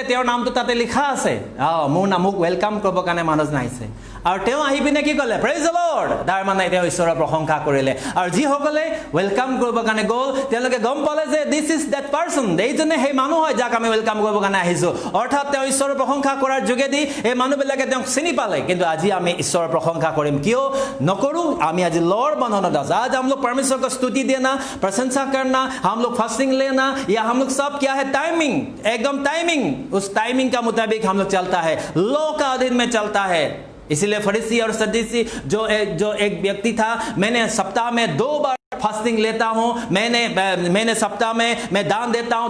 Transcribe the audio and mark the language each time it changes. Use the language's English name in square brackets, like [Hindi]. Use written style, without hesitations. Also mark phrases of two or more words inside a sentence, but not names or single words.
[Assamese] তেওঁৰ নামটো তাতে লিখা আছে মোৰ নামক ৱেলকাম কৰিবৰ কাৰণে মানুহজন আহিছে আৰু তেওঁ আহি পিনে কি ক'লে [English] Praise the Lord [Assamese] তাৰ মানে তেওঁ ঈশ্বৰৰ প্ৰশংসা কৰিলে আৰু যিসকলে ৱেলকাম কৰিবৰ কাৰণে গ'ল তেওঁলোকে গম পালে যে [English] this is that person [Assamese] এইজনে সেই মানুহ হয় যাক আমি ৱেলকাম কৰিবৰ কাৰণে আহিছোঁ অৰ্থাৎ তেওঁ ঈশ্বৰৰ প্ৰশংসা কৰাৰ যোগেদি এই মানুহবিলাকে তেওঁক চিনি পালে কিন্তু আজি আমি ঈশ্বৰৰ প্ৰশংসা কৰিম কিয় নকৰোঁ আমি আজি লৰ বন্ধনত [Hindi] আছোঁ आज हम लोग परमेश्वर को स्तुति देना प्रशंसा करना हम लोग फास्टिंग लेना या हम लोग सब क्या है टाइमिंग एकदम टाइमिंग उस टाइमिंग का मुताबिक हम लोग चलता है लॉ का अधीन में चलता है इसलिए फरीसी और सदूसी जो एक व्यक्ति था मैंने सप्ताह में 2 बार फास्टिंग लेता हूं मैंने सप्ताह में मैं दान देता हूं